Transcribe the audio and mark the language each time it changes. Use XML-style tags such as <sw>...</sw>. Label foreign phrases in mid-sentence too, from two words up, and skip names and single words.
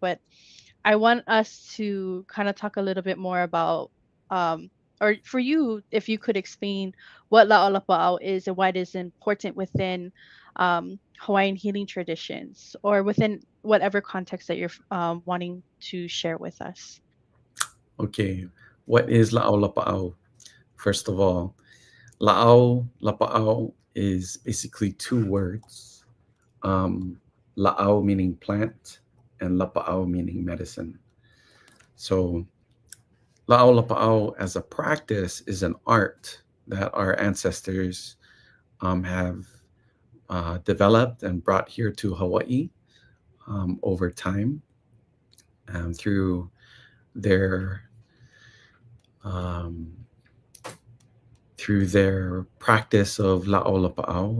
<en>But I want us to kind of talk a little bit more about, or for you, if you could explain what</en> <haw>Lāʻau Lapaʻau</haw> <en>is and why it is important within Hawaiian healing traditions, or within whatever context that you're wanting to share with us. Okay. What is</en> <haw>Lāʻau Lapaʻau?</haw> <en>First of all,</en> <haw>Lāʻau Lapaʻau</haw> <en>is basically two words. Lāʻau meaning plant, and Lapaʻau meaning medicine. So</en> <haw>Lāʻau Lapaʻau</haw> <en>as a practice is an art that our ancestors have developed and brought here to Hawaii over time, through their practice of</en> <haw>Lāʻau Lapaʻau.</haw>